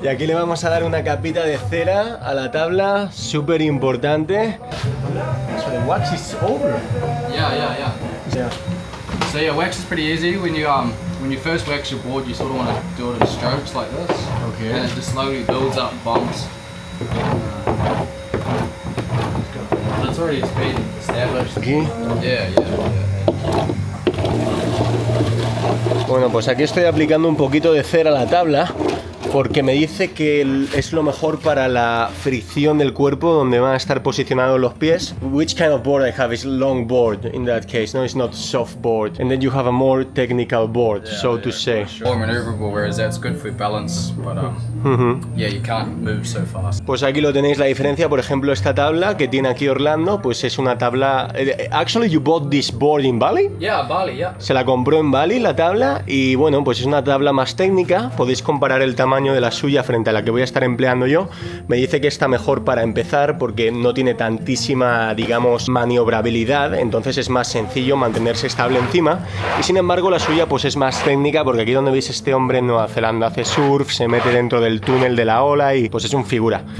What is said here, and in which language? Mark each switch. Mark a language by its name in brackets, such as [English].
[Spanish] Y aquí le vamos a dar una capita de cera a la tabla, súper importante. [English] So the wax is over. Yeah. So yeah, wax is pretty easy. When you first wax your board, you sort of want to do it in strokes like this. Okay. And it just slowly builds up bumps. That's already been established. [Spanish] Aquí. [English] Yeah. [Spanish] Bueno, pues aquí estoy aplicando un poquito de cera a la tabla porque me dice que es lo mejor para la fricción del cuerpo donde van a estar posicionados los pies. [English] Which kind of board I have is long board in that case, no, it's not soft board. And then you have a more technical board, so to say. More maneuverable, whereas that's good for balance, but yeah, you can't move so fast. [Spanish] Pues aquí lo tenéis la diferencia, por ejemplo, esta tabla que tiene aquí Orlando, pues es una tabla... [English] Actually, you bought this board in Bali? Yeah, Bali, yeah. [Spanish] Se la compró en Bali la tabla y bueno, pues es una tabla más técnica, podéis comparar el tamaño de la suya frente a la que voy a estar empleando yo. Me dice que está mejor para empezar porque no tiene tantísima, digamos, maniobrabilidad, entonces es más sencillo mantenerse estable encima y sin embargo la suya pues es más técnica porque aquí donde veis este hombre en Nueva Zelanda hace surf, se mete dentro del túnel de la ola y pues es un figura.